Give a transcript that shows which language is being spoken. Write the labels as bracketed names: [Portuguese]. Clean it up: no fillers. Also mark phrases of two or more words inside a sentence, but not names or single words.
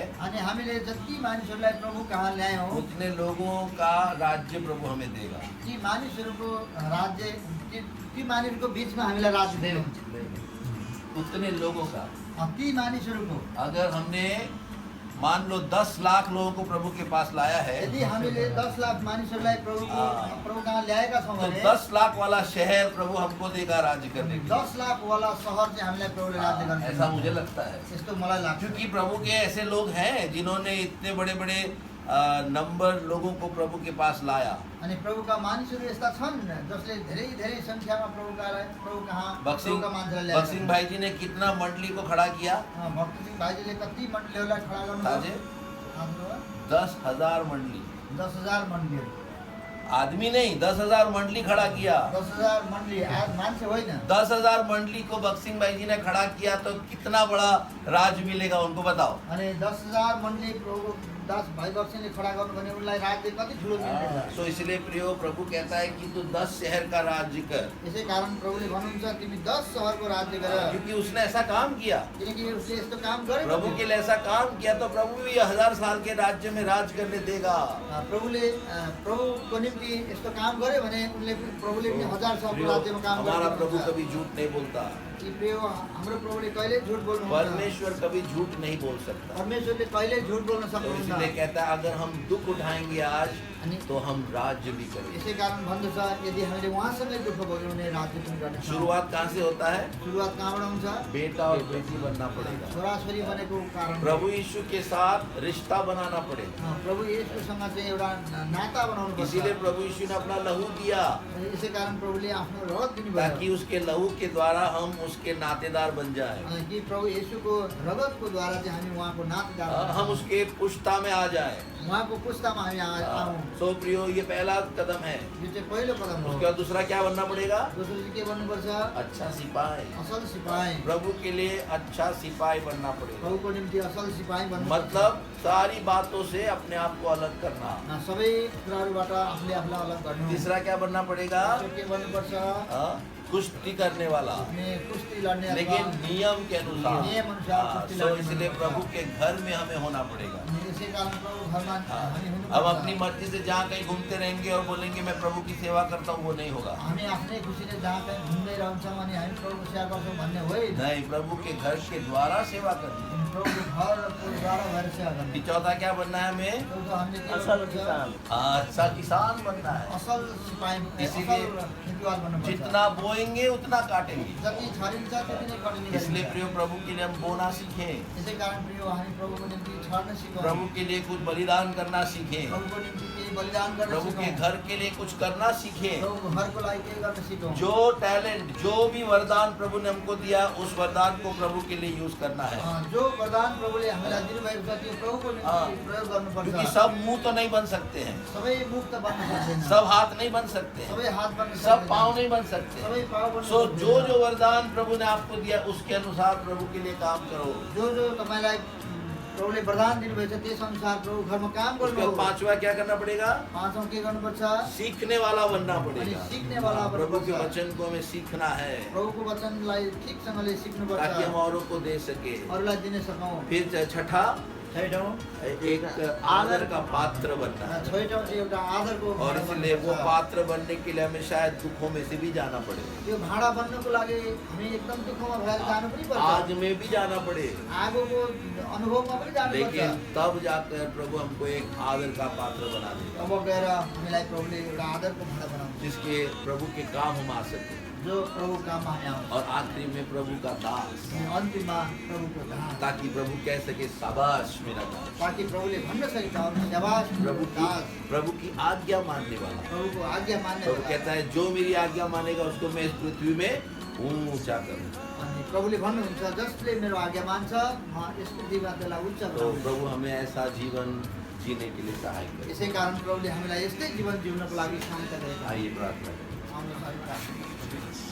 [Nepali] अनि हामीले जति मानिसहरूलाई प्रभु कहाँ ल्यायौँ, [Hindi] उतने लोगों का राज्य प्रभु हमें देगा। [Nepali] ती मानिसहरूको राज्य ती मानिसहरूको बिचमा हामीलाई राज्य दिनुहुन्छ। [Hindi] उतने लोगों का, [Nepali] ती मानिसहरूको [Hindi] अगर हमने मान लो 10 लाख लोगों को प्रभु के पास लाया है, [Nepali] यदि हामीले 10 लाख मानिसहरूलाई प्रभु कहाँ ल्याएका छौँ [Hindi] तो [Nepali] भने [Hindi] 10 लाख वाला शहर प्रभु हमको देगा राज्य करने के लिए। [Nepali] 10 लाख वाला शहर चाहिँ हामीलाई प्रभुले राज्य गर्न [Hindi] ऐसा [Nepali] दिनुहुन्छ। [Hindi] मुझे लगता है, [Nepali] यस्तो मलाई लाग्छ। [Hindi] क्योंकि प्रभु के ऐसे लोग हैं जिन्होंने इतने बड़े बड़े नंबर लोगों को प्रभु के पास लाया। [Nepali] अनि प्रभुका मानिसहरू यस्ता छन् जसले धेरै धेरै संख्यामा प्रभु कहाँ प्रभुका मान्छेलाई ल्याएका बक्सिंग छन्। [Hindi] भाई जी ने कितना मंडली को खड़ा किया? [Nepali] भक्त सिंह भाइजीले कति मण्डलीहरूलाई खडा ताजे? गर्नुभयो? हाम्रो [Hindi] 10,000 मंडली, [Nepali] 10,000 मण्डलीहरू, [Hindi] आदमी नहीं 10,000 मंडली खड़ा किया। [Nepali] 10,000 मण्डली, मान्छे होइन। [Hindi] 10,000 मंडली को बक्सिंग भाई जी ने खड़ा किया तो कितना बड़ा राज मिलेगा उनको बताओ। [Nepali] अनि 10,000 मण्डली प्रभु दास भाइ बक्सिङले खडा गर्नु भने उनलाई राज्य कति ठुलो मिल्नेछ। [Hindi] तो इसलिए प्रियो प्रभु कहता है कि तू 10 शहर का राज्य कर, [Nepali] यसै कारण प्रभुले भन्नुहुन्छ तिमी 10 सहरको राज्य गर, [Hindi] क्योंकि उसने ऐसा काम किया। [Nepali] किनकि उसले यस्तो काम गर्यो। [Hindi] प्रभु के लिए ऐसा काम किया तो प्रभु भी 1000 साल के राज्य में राज करने देगा। [Nepali] प्रभुले प्रभुको निम्ति यस्तो काम गर्यो भने प्रभुले पनि 1000 सालको राज्यमा काम [Hindi] हमारा प्रभु [Nepali] गर्नुहुन्छ। [Hindi] कभी झूठ नहीं बोलता, [Nepali] कि प्रिय हाम्रो प्रभुले कहिले झुट बोल्नु [Hindi] परमेश्वर कभी झूठ नहीं बोल सकता। [Nepali] परमेश्वरले कहिले झुट बोल्न [Hindi] तो [Nepali] सक्नुहुन्न। [Hindi] इसलिए कहता है अगर हम दुख उठाएंगे आज [Nepali] अनि [Hindi] तो हम राज्य भी करेंगे। [Nepali] यसै कारण भन्दछ यदि हामीले उहाँसँगै दुःख भोग्यौँ भने राज्य पनि गर्नेछौँ। [Hindi] शुरुआत कहाँ से होता है? [Nepali] सुरुवात कहाँबाट हुन्छ? [Hindi] बेटा और बेटी बनना पड़ेगा, [Nepali] छोराछोरी बनेको कारण [Hindi] प्रभु यीशु के साथ रिश्ता बनाना पड़ेगा। [Nepali] प्रभु येशूसँग चाहिँ एउटा नाता बनाउनु पर्छ। [Hindi] इसीलिए प्रभु यीशु ने अपना लहू दिया, [Nepali] यसै कारण प्रभुले आफ्नो रगत दिनुभयो [Hindi] ताकि उसके लहू के द्वारा हम उसके नातेदार बन जाए, [Nepali] कि प्रभु येशूको रगतको द्वारा चाहिँ हामी उहाँको नातेदार [Hindi] हम उसके पुश्ता में आ जाए। [Nepali] उहाँको पुस्तामा हामी आउँ। [Hindi] सो प्रियो ये पहला कदम है। [Nepali] यो चाहिँ पहिलो कदम हो। [Hindi] उसके बाद दूसरा क्या बनना पड़ेगा? [Nepali] दोस्रो चाहिँ के गर्नुपर्छ? [Hindi] अच्छा सिपाही, [Nepali] असल सिपाही, [Hindi] प्रभु के लिए अच्छा सिपाही बनना पड़ेगा। [Nepali] प्रभुको निम्ति असल सिपाही बन्नु। [Hindi] मतलब सारी बातों से अपने आप को अलग करना। [Nepali] सबै कुराहरूबाट आफूले आफूलाई अलग गर्नु। [Hindi] तीसरा क्या बनना पड़ेगा? [Nepali] दोस्रो के गर्नुपर्छ? [Hindi] कुश्ती करने वाला, [Nepali] कुश्ती लड्ने, [Hindi] लेकिन नियम के अनुसार। [Nepali] नियम अनुसार कुश्ती [Hindi] तो [Nepali] लड्ने। [Hindi] इसलिए प्रभु के घर में हमें होना पड़ेगा। [Nepali] यसै कारण प्रभु घरमा हामी हुनुपर्छ। [Hindi] अब अपनी मर्जी से जहाँ कहीं घूमते रहेंगे और बोलेंगे मैं प्रभु की सेवा करता हूँ, वो नहीं होगा। [Nepali] हामी आफ्नै खुसीले जहाँ कहीँ घुम्दै रहन्छौँ अनि हामी प्रभुको सेवा गर्छौँ भन्ने होइन। [Hindi] नहीं, प्रभु के घर के द्वारा सेवा करनी। [Nepali] प्रभुको घर र पुलद्वारा भएर सेवा कि गर्ने [Hindi] चौथा क्या बनना है हमें? [Nepali] चौथो हामीले के असल गर्नुपर्छ? किसान [Hindi] अच्छा किसान बनना है। [Nepali] असल सिपाही [Hindi] इसीलिए [Nepali] असल खेतीवाल बन्नुपर्छ [Hindi] जितना बोएंगे उतना काटेंगे। [Nepali] जति छरिन्छ त्यति नै कटिने [Hindi] इसलिए [Nepali] गरिन्छ। [Hindi] प्रिय प्रभु के लिए हम बोना सीखें, [Nepali] यसै कारण प्रिय हामी प्रभुको निम्ति छर्न सिकौँ [Hindi] प्रभु के लिए कुछ बलिदान करना सीखें, [Nepali] प्रभुको निम्ति केही बलिदान गर्न [Hindi] प्रभु के [Nepali] सिकौँ [Hindi] घर के लिए कुछ करना सीखें। [Nepali] प्रभुको घरको लागि केही गर्न सिकौँ [Hindi] जो टैलेंट, जो भी वरदान प्रभु ने हमको दिया, उस वरदान को प्रभु के लिए यूज करना है। [Nepali] जो वरदान प्रभुले हामीलाई दिनुभएको छ त्यो प्रभुको [Hindi] हाँ। [Nepali] निम्ति प्रयोग [Hindi] क्योंकि [Nepali] गर्नुपर्छ [Hindi] सब मुंह तो नहीं बन सकते हैं, [Nepali] सबै मुख त बन्न सक्दैन [Hindi] सब हाथ नहीं बन सकते हैं, [Nepali] सबै हात बन्न [Hindi] सब [Nepali] सक्दैन [Hindi] पाँव नहीं बन सकते हैं। [Nepali] सबै पाउ बन्न [Hindi] सो [Nepali] सक्दैन। [Hindi] जो जो वरदान प्रभु ने आपको दिया उसके अनुसार प्रभु के लिए काम करो। [Nepali] जो तपाईँलाई प्रभुले वरदान दिनुभएको छ त्यस अनुसार प्रभु घरमा काम [Hindi] उसके [Nepali] गर्नु [Hindi] बाद पांचवा क्या करना पड़ेगा? [Nepali] पाँचौँ के गर्नुपर्छ [Hindi] सीखने वाला बनना [Nepali] अनि [Hindi] पड़ेगा। [Nepali] सिक्ने वाला [Hindi] प्रभु के [Nepali] बन्नुपर्छ [Hindi] वचन को हमें सीखना है [Nepali] प्रभुको वचनलाई ठिकसँगले [Hindi] ताकि [Nepali] सिक्नुपर्छ [Hindi] हम औरों को दे सके। [Nepali] अरूलाई दिन सकौँ [Hindi] फिर छठा, [Nepali] छैटौँ [Hindi] एक आदर का पात्र बनना है। [Nepali] छैटौँ चाहिँ एउटा आदरको [Hindi] और [Nepali] भाँडा [Hindi] इसलिए वो [Nepali] बन्नुपर्छ। [Hindi] पात्र बनने के लिए हमें शायद दुखों में से भी जाना पड़े, [Nepali] त्यो भाँडा बन्नको लागि हामी एकदम दुःखमा भएर जानु पनि पर्छ [Hindi] आग में भी जाना पड़े, [Nepali] आगोको अनुभवमा पनि जानुपर्छ [Hindi] लेकिन तब जाकर प्रभु हमको एक आदर का पात्र बना देगा, [Nepali] अब गएर हामीलाई प्रभुले एउटा आदरको भाँडा बनाउँछ [Hindi] जिसके प्रभु के काम हम आ सके। [Nepali] जो प्रभु काममा हामी आउँछ [Hindi] और आखिरी में प्रभु का दास, [Nepali] अन्तिममा प्रभुको दास [Hindi] ताकि प्रभु कह सके शाबाश मेरा दास। [Nepali] ताकि प्रभुले भन्न सके शाबाश [Hindi] प्रभु की [Nepali] दास [Hindi] प्रभु की आज्ञा मानने वाला। [Nepali] प्रभुको आज्ञा मान्ने [Hindi] प्रभु [Nepali] वाला। [Hindi] कहता है जो मेरी आज्ञा मानेगा उसको मैं इस पृथ्वी में ऊंचा करूँ। [Nepali] अनि प्रभुले भन्नुहुन्छ जसले मेरो आज्ञा मान्छ म यस पृथ्वीमा त्यसलाई उच्च [Hindi] तो [Nepali] बनाउँछु [Hindi] प्रभु हमें ऐसा जीवन जीने के लिए सहाय करे। [Nepali] यसै कारण प्रभुले हामीलाई यस्तै जीवन जिउनको लागि सहायता गरेका [Hindi] आइए प्रार्थना करें। [Nepali] आउनुहोस् हामी प्रार्थना गरौँ।